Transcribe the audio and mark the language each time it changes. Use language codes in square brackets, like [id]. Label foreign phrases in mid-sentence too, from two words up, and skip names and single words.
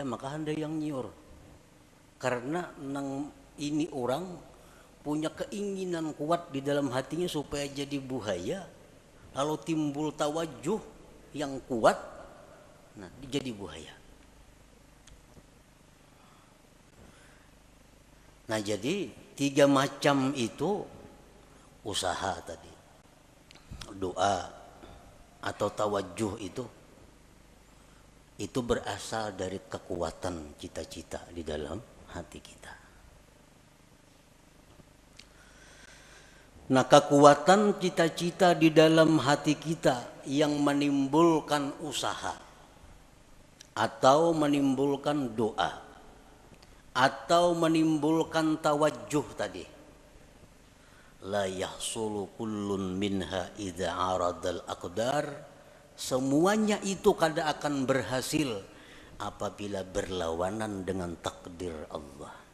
[bjn] Maka handayang nyiur, karena nang ini orang punya keinginan kuat di dalam hatinya supaya jadi buhaya, lalu timbul tawajuh yang kuat, nah jadi buhaya. [id] Nah jadi 3 macam itu usaha tadi, doa atau tawajuh itu berasal dari kekuatan cita-cita di dalam hati kita. Nah kekuatan cita-cita di dalam hati kita yang menimbulkan usaha atau menimbulkan doa atau menimbulkan tawajuh tadi, [ar] لا يحصل كل منها إذا عارض الأقدار, [id] semuanya itu kada akan berhasil apabila berlawanan dengan takdir Allah.